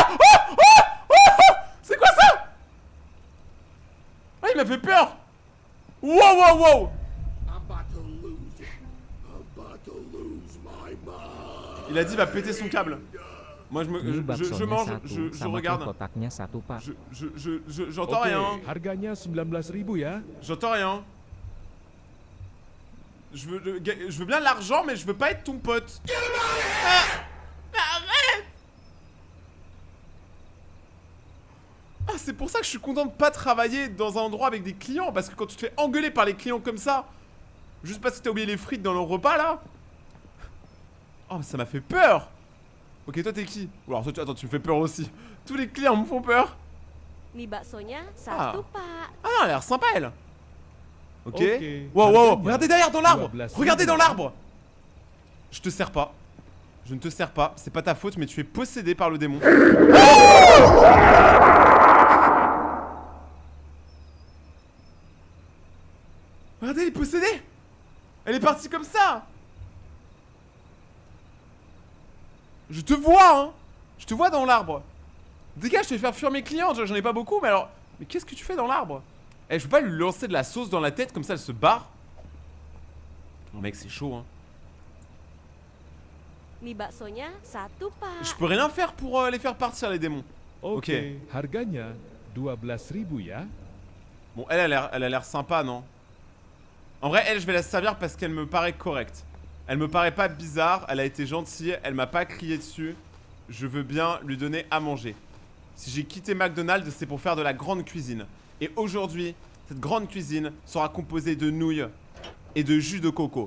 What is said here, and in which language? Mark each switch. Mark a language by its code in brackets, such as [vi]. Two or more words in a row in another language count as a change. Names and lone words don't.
[fr] C'est quoi ça? Ah, il m'a fait peur. Wow, wow, wow. Il a dit il va péter son câble. Moi je mange, je regarde. J'entends rien. [id] Harganya 19 ribu ya. [fr] J'entends rien. Je veux bien l'argent mais je veux pas être ton pote. Ah, arrête. Ah, c'est pour ça que je suis content de pas travailler dans un endroit avec des clients. Parce que quand tu te fais engueuler par les clients comme ça, juste parce que t'as oublié les frites dans le repas là. Oh, ça m'a fait peur. Ok, toi t'es qui? Ou alors toi, attends, tu me fais peur aussi. Tous les clients me font peur. [id] Nih baksonya Ah. satu, Pak. [fr] Ah non, elle a l'air sympa elle. Ok. Ok. Wow, wow, [id] Harganya [fr] regardez derrière dans l'arbre. [id] 12 [fr] Regardez dans [id] ribu. [fr] l'arbre. Je te sers pas. Je ne te sers pas. C'est pas ta faute, mais tu es possédé par le démon. Regardez, elle est possédée. Elle est partie comme ça. Je te vois, hein. Je te vois dans l'arbre. Dégage, je vais faire fuir mes clients. J'en ai pas beaucoup, mais alors... Mais qu'est-ce que tu fais dans l'arbre? Eh, je veux pas lui lancer de la sauce dans la tête, comme ça elle se barre. Oh mec, c'est chaud, hein. [id] Nih baksonya satu, Pak. [fr] Je peux rien faire pour les faire partir, les démons. [id] Ok. Harganya 12 ribu ya. [fr] Bon, elle a l'air sympa, non? En vrai, elle, je vais la servir parce qu'elle me paraît correcte. Elle me paraît pas bizarre, elle a été gentille, elle m'a pas crié dessus. Je veux bien lui donner à manger. Si j'ai quitté McDonald's, c'est pour faire de la grande cuisine. Et aujourd'hui, cette grande cuisine sera composée de nouilles et de jus de coco.